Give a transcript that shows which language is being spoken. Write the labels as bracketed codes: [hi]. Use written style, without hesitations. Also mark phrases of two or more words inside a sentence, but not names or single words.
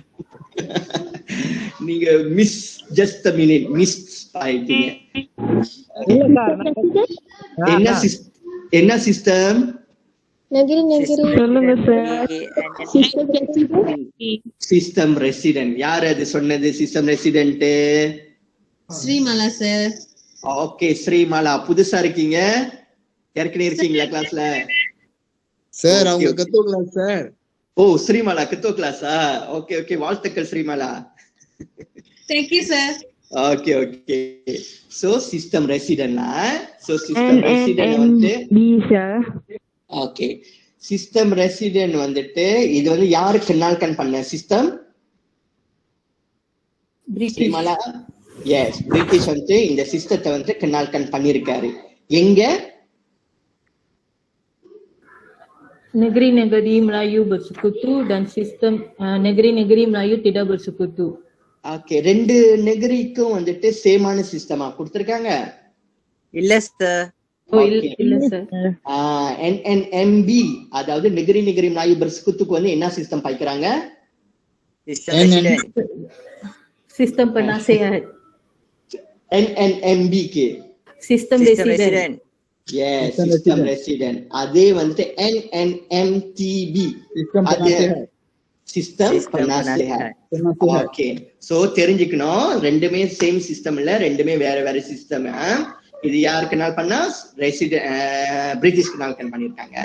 [ta] நீங்க [en] just a minute [ta] மிஸ் ஆயிட்டீங்க. என்ன சிஸ்டம்? சொல்லுங்க சார். [en] system resident. [ta] யார் அது சொன்னது [en] system resident? [ta] ஸ்ரீமாலா சார். ஓகே, ஸ்ரீமாலா புதுசா இருக்கீங்க, ஏற்கனவே இருக்கீங்களா கிளாஸ்ல? சார் அவங்க கத்துவ கிளாஸ் சார். ஓ, ஸ்ரீமாலா கத்துவ கிளாஸா? [en] okay okay, [ta] வாழ்த்துக்கள் ஸ்ரீமாலா. [en] Thank you sir. okay okay. [ta] சோ சிஸ்டம் ரெசிடென்ட்னா, [en] so system resident [ta] வந்து [en] okay, system resident [ta] வந்துட்டு இது வந்து யாரு கண்ணால்கன் பண்ண சிஸ்டம்? ஸ்ரீமாலா. எஸ், பிரிட்டிஷ் வந்து இந்த சிஸ்டத்தை வந்து கண்ணால்கன் பண்ணிருக்காரு. எங்க? [ms] Negeri-negeri Melayu bersekutu dan sistem negeri-negeri Melayu tidak bersekutu. [ta] ஓகே, 2 நெகரிக்கும் வந்துட்டு சேமான சிஸ்டமா கொடுத்திருக்காங்க? இல்ல சார். Oh இல்ல சார். NNMB அதாவது [ms] negeri Melayu bersekutu [ta] வந்து என்ன சிஸ்டம் பாய்க்கறாங்க? [ms] Sistem penasihat. NNMB ke Sistem resident. [en] system resident. [ta] அதே வந்துட்டு NNMTB அது [ms] sistem penasihat. [ta] ஓகே, சோ தெரிஞ்சுக்கணும், ரெண்டுமே [en] same system [ta] இல்ல, ரெண்டுமே வேற வேற சிஸ்டம். இது யாருக்கு நாள் பண்ணா பிரிட்டிஷ்க்கு நாள் பண்ணிருக்காங்க.